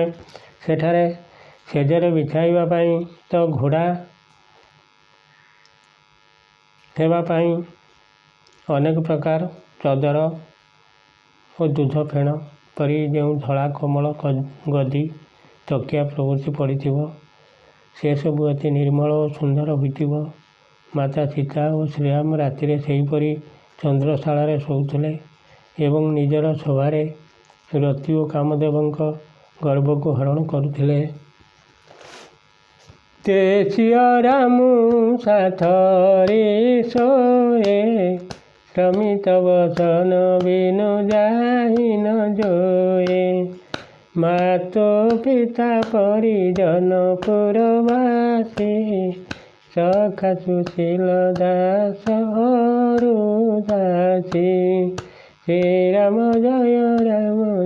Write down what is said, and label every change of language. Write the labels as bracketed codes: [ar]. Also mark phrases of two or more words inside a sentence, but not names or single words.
[or] ସେଠାରେ ସେଜରେ ବିଛାଇବା ପାଇଁ ତ ଘୋଡ଼ା ହେବା ପାଇଁ ଅନେକ ପ୍ରକାର ଚଦର ଓ ଦୁଧ ଫେଣ ପରି ଯେଉଁ ଧଳା କୋମଳ ଗଦି ତକିଆ ପ୍ରଭୃତି ପଡ଼ିଥିବ ସେସବୁ ଅତି ନିର୍ମଳ ଓ ସୁନ୍ଦର ହୋଇଥିବ। ମାତା ସୀତା ଓ ଶ୍ରୀରାମ ରାତିରେ ସେହିପରି ଚନ୍ଦ୍ରଶାଳାରେ ଶୋଉଥିଲେ ଏବଂ ନିଜର ସଭାରେ ରତି ଓ କାମଦେବଙ୍କ ଗର୍ଭକୁ ହରଣ କରୁଥିଲେ। [awa] ते सिया रामु साथरे सोए श्रमित वसन बिनु जाहि न जोए मातो पिता परिजन पुरवासी सखा सुशील दास अरु दासी श्री राम जय राम